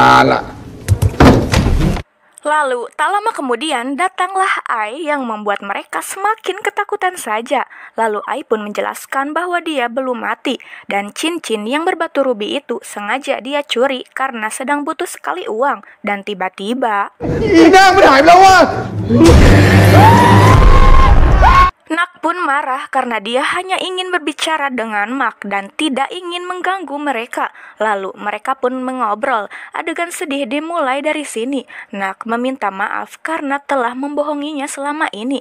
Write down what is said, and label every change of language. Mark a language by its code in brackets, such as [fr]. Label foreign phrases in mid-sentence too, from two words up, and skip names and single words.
[id] Lalu, tak lama kemudian datanglah Ai yang membuat mereka semakin ketakutan saja. Lalu Ai pun menjelaskan bahwa dia belum mati dan cincin yang berbatu rubi itu sengaja dia curi karena sedang butuh sekali uang. Dan tiba-tiba [th] อีหน้ามันหายไปแล้วว่ะ [id] Nak pun marah karena dia hanya ingin berbicara dengan Mak dan tidak ingin mengganggu mereka. Lalu mereka pun mengobrol. Adegan sedih dimulai dari sini. Nak meminta maaf karena telah membohonginya selama ini.